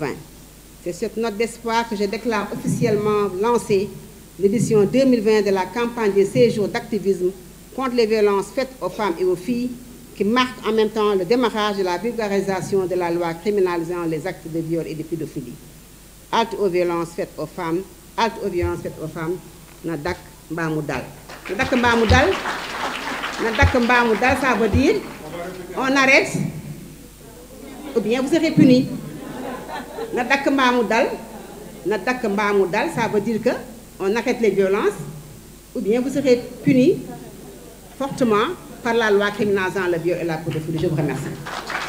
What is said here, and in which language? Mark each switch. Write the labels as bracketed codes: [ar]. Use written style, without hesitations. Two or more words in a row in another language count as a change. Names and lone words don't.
[fr] C'est cette note d'espoir que je déclare officiellement lancée l'édition 2020 de la campagne des 16 jours d'activisme contre les violences faites aux femmes et aux filles, qui marque en même temps le démarrage de la vulgarisation de la loi criminalisant les actes de viol et de pédophilie. Halte aux violences faites aux femmes, halte aux violences faites aux femmes, [sba] na dak mbamou dal. Na dak mbamou dal, na dak mbamou dal, [fr] ça veut dire on arrête ou bien vous serez punis. [sba] Na dak mbamou dal, [fr] ça veut dire que on arrête les violences ou bien vous serez punis fortement par la loi criminalisant le viol et la pédophilie. Je vous remercie.